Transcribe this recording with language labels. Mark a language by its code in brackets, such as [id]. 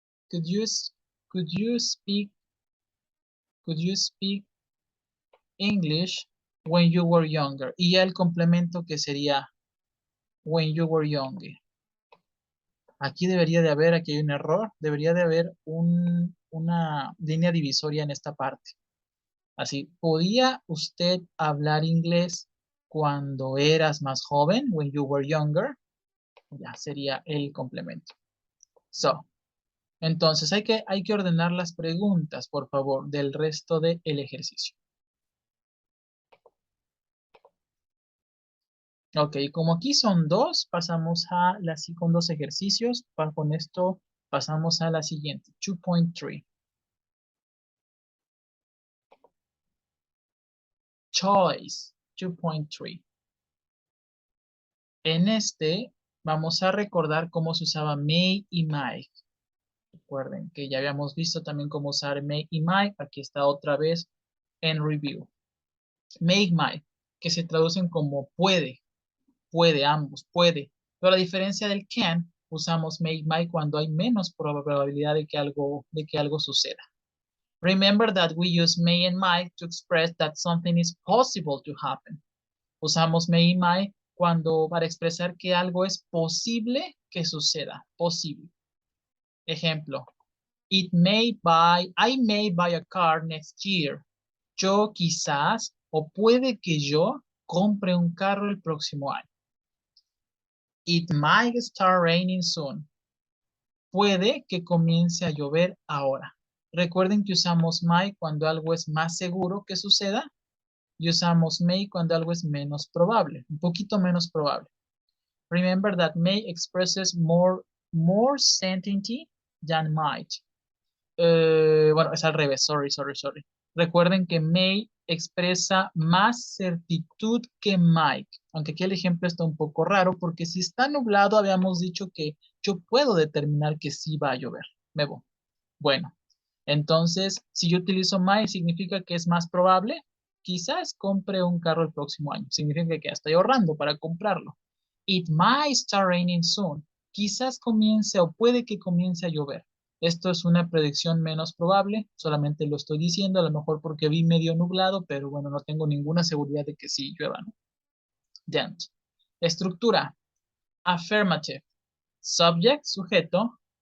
[en] Could you speak English when you were younger? [es] Y ya el complemento que sería [en] when you were younger. [es] Aquí debería de haber, aquí hay un error, debería de haber una línea divisoria en esta parte. Así, ¿podía usted hablar inglés cuando eras más joven? [en] When you were younger. [es] Ya sería el complemento. [en] So, [es] Entonces hay que ordenar las preguntas, por favor, del resto del ejercicio. Ok, como aquí son dos, pasamos a con dos ejercicios. Con esto pasamos a la siguiente, 2.3. Choice, 2.3. En este vamos a recordar cómo se usaba may y might. Recuerden que ya habíamos visto también cómo usar may y might. Aquí está otra vez en review. May y might, que se traducen como puede, ambos, puede. Pero la diferencia del can, usamos may y might cuando hay menos probabilidad de que algo suceda. [en] Remember that we use may and might to express that something is possible to happen. [es] Usamos may y might para expresar que algo es posible que suceda, posible. [en] Ejemplo, I may buy a car next year. [es] Yo quizás o puede que yo compre un carro el próximo año. [en] It might start raining soon. [es] Puede que comience a llover ahora. Recuerden que usamos might cuando algo es más seguro que suceda y usamos may cuando algo es menos probable, un poquito menos probable. [en] Remember that may expresses more certainty than might. [es] Bueno, es al revés, sorry. Recuerden que may expresa más certitud que might, aunque aquí el ejemplo está un poco raro porque si está nublado habíamos dicho que yo puedo determinar que sí va a llover. Me voy. Bueno, entonces si yo utilizo might significa que es más probable. Quizás compre un carro el próximo año. Significa que estoy ahorrando para comprarlo. [en] It might start raining soon. [es] Quizás comience o puede que comience a llover. Esto es una predicción menos probable, solamente lo estoy diciendo, a lo mejor porque vi medio nublado, pero bueno, no tengo ninguna seguridad de que sí llueva, ¿no? Dent. Estructura. Affirmative. Subject, sujeto.